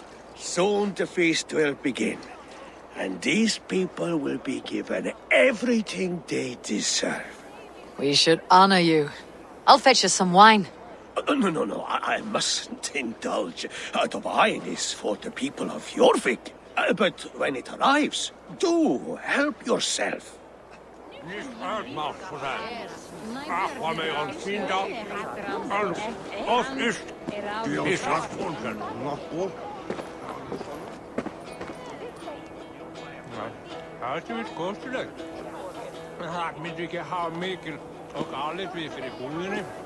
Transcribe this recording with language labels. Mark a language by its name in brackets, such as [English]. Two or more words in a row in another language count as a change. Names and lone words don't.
[English] Soon the feast will begin. And these people will be given everything they deserve. We should honor you. I'll fetch us some wine. No, I mustn't indulge. The wine is for the people of Jorvik. But when it arrives, do help yourself. [Icelandic] Það er kostulegt. Það myndi ekki hafa mikil og alveg fyrir búðinni.